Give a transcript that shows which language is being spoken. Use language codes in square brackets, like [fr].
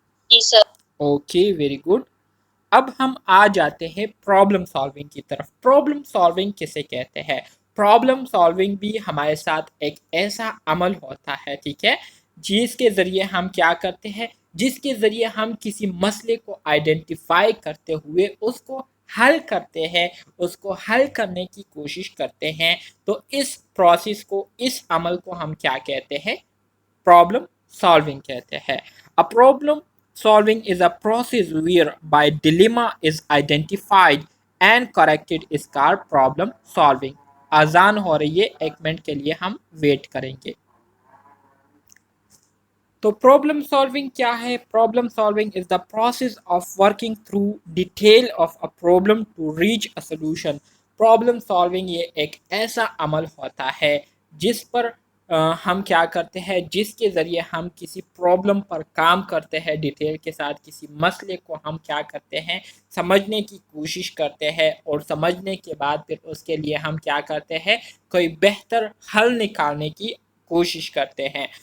[ur] جی سر۔ Okay, very good. اب ہم آ جاتے ہیں پرابلم سالونگ کی طرف۔ پرابلم سالونگ کسے کہتے ہیں؟ پرابلم سالونگ بھی ہمارے ساتھ ایک ایسا عمل ہوتا ہے، ٹھیک ہے، جس کے ذریعے ہم کیا کرتے ہیں، جس کے ذریعے ہم کسی مسئلے کو آئیڈینٹیفائی کرتے ہوئے اس کو حل کرتے ہیں، اس کو حل کرنے کی کوشش کرتے ہیں، تو اس پروسیس کو، اس عمل کو ہم کیا کہتے ہیں؟ پرابلم سالونگ کہتے ہیں. [en] A problem solving is a process whereby dilemma is identified and corrected is called problem solving. [ur] آزان ہو رہی ہے، 1 منٹ کے لیے ہم ویٹ کریں گے. تو پرابلم سالونگ کیا ہے؟ [en] Problem solving is the process of working through detail of a problem to reach a solution. [ur] Problem solving یہ ایک ایسا عمل ہوتا ہے جس پر ہم کیا کرتے ہیں، جس کے ذریعے ہم کسی پرابلم پر کام کرتے ہیں، ڈیٹیل کے ساتھ کسی مسئلے کو ہم کیا کرتے ہیں، سمجھنے کی کوشش کرتے ہیں، اور سمجھنے کے بعد پھر اس کے لیے ہم کیا کرتے ہیں، کوئی بہتر حل نکالنے کی کوشش کرتے ہیں.